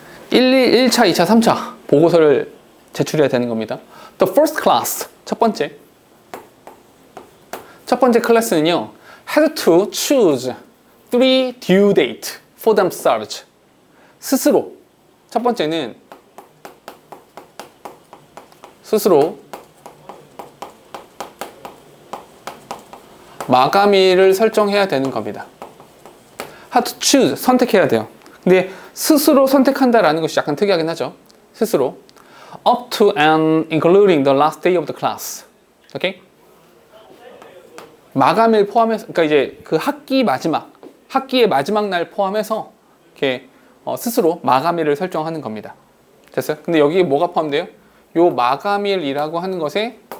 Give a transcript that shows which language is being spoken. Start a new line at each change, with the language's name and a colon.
Korean: 1차, 2차, 3차 보고서를 제출해야 되는 겁니다.
English: The first class,
Korean: 첫 번째 클래스는요,
English: had to choose 3 due date for themselves.
Korean: 스스로, 첫 번째는 스스로 마감일을 설정해야 되는 겁니다.
English: had to choose,
Korean: 선택해야 돼요. 근데 스스로 선택한다라는 것이 약간 특이하긴 하죠. 스스로
English: up to and including the last day of the class.
Korean: 오케이? 마감일 포함해서, 그러니까 이제 그 학기의 마지막 날 포함해서 이렇게 스스로 마감일을 설정하는 겁니다. 됐어요? 근데 여기 뭐가 포함돼요? 요 마감일이라고 하는 것에